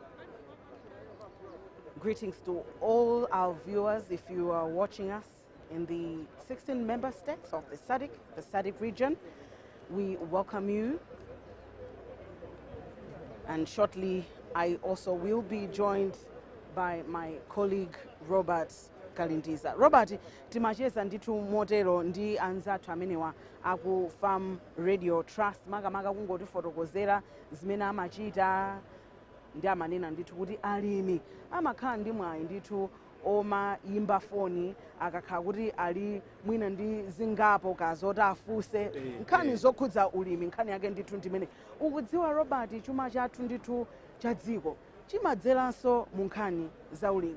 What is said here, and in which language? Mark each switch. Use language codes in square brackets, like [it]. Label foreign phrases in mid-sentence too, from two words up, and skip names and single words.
[en] Greetings to all our viewers. If you are watching us in the 16 member states of the SADC region, we welcome you. And shortly, I also will be joined by my colleague Robert kalindiza. [ny] Robert, timacheza ndithu motero ndi anzathu amenewa aku Farm Radio Trust makamaka kungotifotokozera zimene amachita ndi amanena ndithu kuti alimi amakhala ndi mwayi ndithu oma yimba foni akakhala kuti ali mwina ndi zingapo kazoti afunse nkhani zokhudza ulimi nkhani yake ndithu ndimene ukudziwa Robert chuma chathu ndithu cha dziko chimadzeranso mu nkhani za ulimi